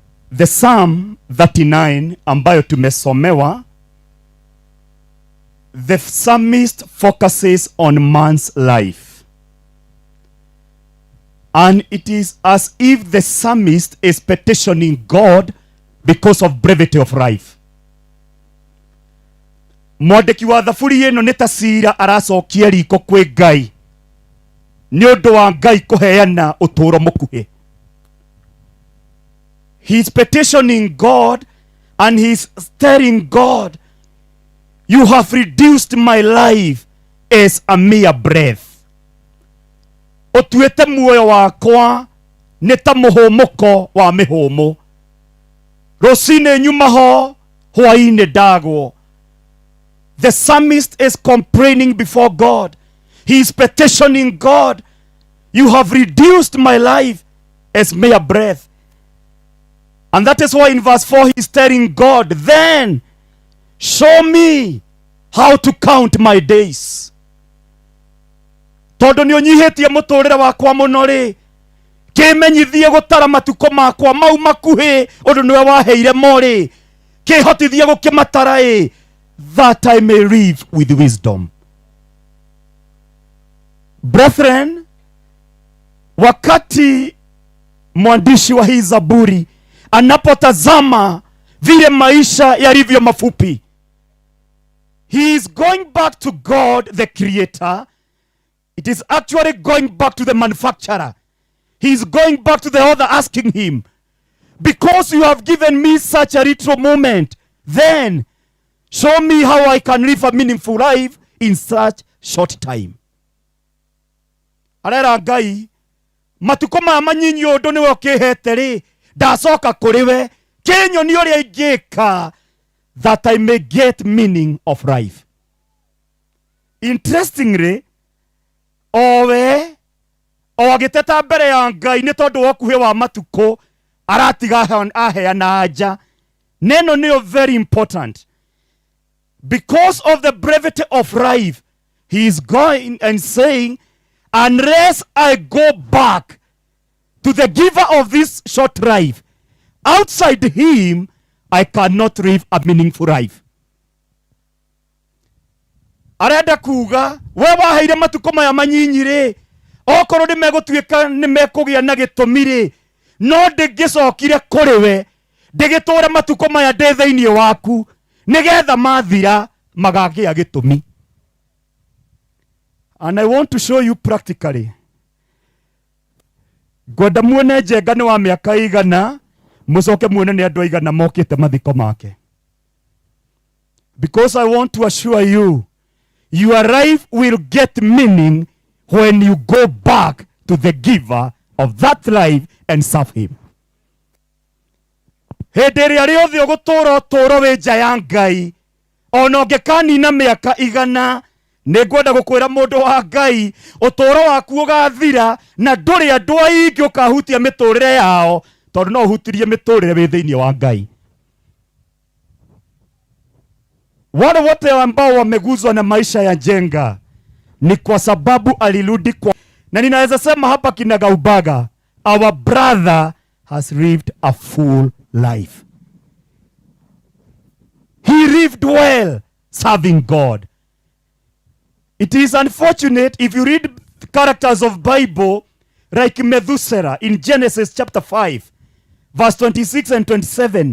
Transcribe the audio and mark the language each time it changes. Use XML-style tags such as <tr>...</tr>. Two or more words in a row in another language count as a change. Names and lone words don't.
<en>The Psalm 39</en> <sw>ambayo tumesomewa,</sw> <en>the psalmist focuses on man's life. And it is as if the psalmist is petitioning God because of brevity of life.</en> <ki>Mwandiki wa thaburi ĩno nĩ ta cira aracokia riko kwĩ Ngai nĩ ũndũ wa Ngai kũheana ũtũũro mũkuhĩ.</ki> <en>He's petitioning God and he's telling God, you have reduced my life as a mere breath.</en> <ki>Ũtuĩte muoyo wakwa nĩ ta mũhũmũko wa mĩhũmũ. Rũcinĩ nyuma ho, hwaĩ-inĩ ndagwo.</ki> <en>The psalmist is complaining before God. He is petitioning God, you have reduced my life as mere breath. And that is why in verse 4 he is telling God, then show me how to count my days.</en> <ki>Tondũ nĩ ũnyihĩtie mũtũũrĩre wakwa mũno rĩ, kĩmenyithie gũtara matukũ makwa mau makuhĩ ũndũ nĩwe waheire mo rĩ, kĩhotithie gũkĩmatara ĩ,</ki> <en>that I may live with wisdom. Brethren,</en> <sw>wakati mwandishi wa hii Zaburi anapotazama vile maisha yalivyo mafupi,</sw> <en>he is going back to God the creator. It is actually going back to the manufacturer. He is going back to the author, asking him, because you have given me such a little moment, then show me how I can live a meaningful life in such short time.</en> <ki>Arera Ngai, matuko maya manyinyi ũndũ nĩwe ũkĩhete rĩ, ndacoka kũrĩ we, kĩnyonie ũrĩa ingĩka</ki> <en>that I may get meaning of life.</en> <ki>Interestingly, owe agĩteta mbere ya Ngai nĩ tondũ wa ũkuhĩ wa matukũ aratiga aheana anja. Neno nĩyo</ki> <en>very important. Because of the brevity of life, he is going and saying, unless I go back to the giver of this short life, outside him, I cannot live a meaningful life.</en> <ki>Arenda kuga, we waheire matuko maya manyinyi rĩ, okorwo nĩmegũtuĩka nĩmekũgĩa na gĩtũmi rĩ, no ndĩngĩcokire kũrĩ we, ndĩgĩtũũre matuko maya ndĩ thĩinĩ waku, nĩgetha mathira magagĩa gĩtũmi.</ki> <en>And I want to show you practically.</en> <ki>Gwenda muone Njenga nĩ wa mĩaka igana, mũcoke muone nĩ andũ aigana mokĩte mathiko make.</ki> <en>Because I want to assure you, your life will get meaning when you go back to the giver of that life and serve him.</en> <ki>Hĩndĩ ĩrĩa rĩothe ũgũtũũra ũtũũro wĩ nja ya Ngai, ona ũngĩkanina mĩaka igana, nĩngwenda gũkwĩra mũndũ wa Ngai, ũtũũro waku ũgathira na ndũrĩ andũ aingĩ ũkahutia mĩtũũrĩre yao, tondũ no ũhutirie mĩtũũrĩre wĩ thĩinĩ wa Ngai.</ki> <sw>Wale wote ambao wameguzwa na maisha ya Njenga ni kwa sababu alirudi kwa, na ninaweza sema hapa kinagaubaga,</sw> <en>our brother has lived a full life. He lived well serving God. It is unfortunate if you read the characters of Bible like Methuselah in Genesis chapter 5 verse 26 and 27.</en>